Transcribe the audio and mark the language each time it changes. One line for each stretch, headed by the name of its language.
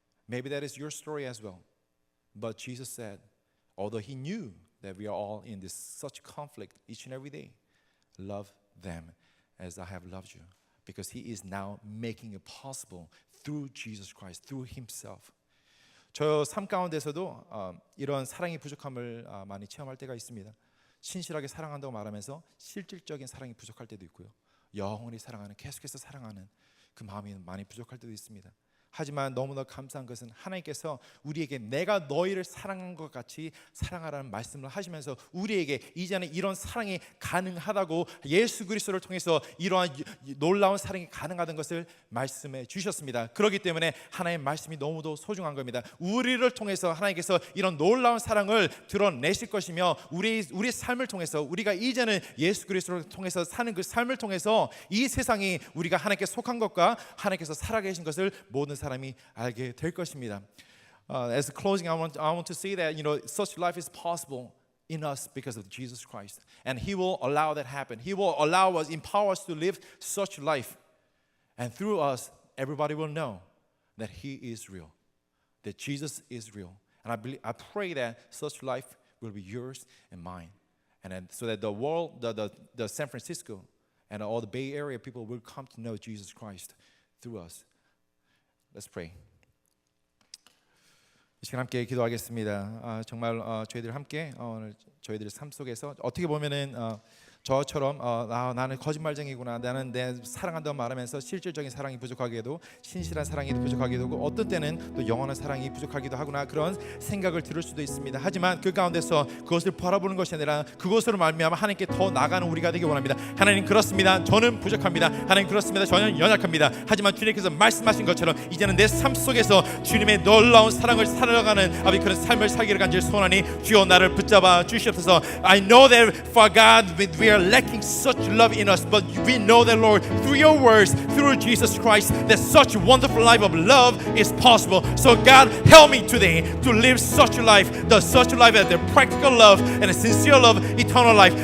English: Maybe that is your story as well. But Jesus said, although He knew that we are all in this such conflict each and every day, love them as I have loved you. Because He is now making it possible through Jesus Christ, through Himself.
Korean: 저 삶 가운데서도 이런 사랑의 부족함을 많이 체험할 때가 있습니다. 신실하게 사랑한다고 말하면서 실질적인 사랑이 부족할 때도 있고요. 영원히 사랑하는, 계속해서 사랑하는 그 마음이 많이 부족할 때도 있습니다. 하지만 너무나 감사한 것은 하나님께서 우리에게 내가 너희를 사랑한 것 같이 사랑하라는 말씀을 하시면서 우리에게 이제는 이런 사랑이 가능하다고 예수 그리스도를 통해서 이러한 놀라운 사랑이 가능하다는 것을 말씀해 주셨습니다. 그렇기 때문에 하나님의 말씀이 너무도 소중한 겁니다. 우리를 통해서 하나님께서 이런 놀라운 사랑을 드러내실 것이며 우리 삶을 통해서 우리가 이제는 예수 그리스도를 통해서 사는 그 삶을 통해서 이 세상이 우리가 하나님께 속한 것과 하나님께서 살아계신 것을 모든 사람이 알게 될 것입니다.
English: as closing, I want to say that such life is possible in us because of Jesus Christ, and He will allow that happen. He will allow us, empower us to live such life, and through us, everybody will know that He is real, that Jesus is real. And I pray that such life will be yours and mine, and then, so that the world, the San Francisco, and all the Bay Area people will come to know Jesus Christ through us. Let's pray.
Korean: 이 시간 함께 기도하겠습니다. 정말 저희들 함께 오늘 저희들의 삶 속에서 어떻게 보면은 저처럼 나는 거짓말쟁이구나, 나는 내 사랑한다고 말하면서 실질적인 사랑이 부족하기도, 신실한 사랑이 부족하기도 하고, 어떤 때는 또 영원한 사랑이 부족하기도 하구나, 그런 생각을 들을 수도 있습니다. 하지만 그 가운데서 그것을 바라보는 것이 아니라 그것으로 말미암아 하나님께 더 나가는 우리가 되기 원합니다. 하나님, 그렇습니다. 저는 부족합니다. 하나님, 그렇습니다. 저는 연약합니다. 하지만 주님께서 말씀하신 것처럼 이제는 내 삶 속에서 주님의 놀라운 사랑을 살아가는 아버지 그런 삶을 살기를 간절히 소원하니, 주여 나를 붙잡아 주시옵소서.
English: I know that for God we are lacking such love in us, but we know that, Lord, through your words, through Jesus Christ, that such wonderful life of love is possible. So God, help me today to live such a life, such a life as the practical love and a sincere love, eternal life.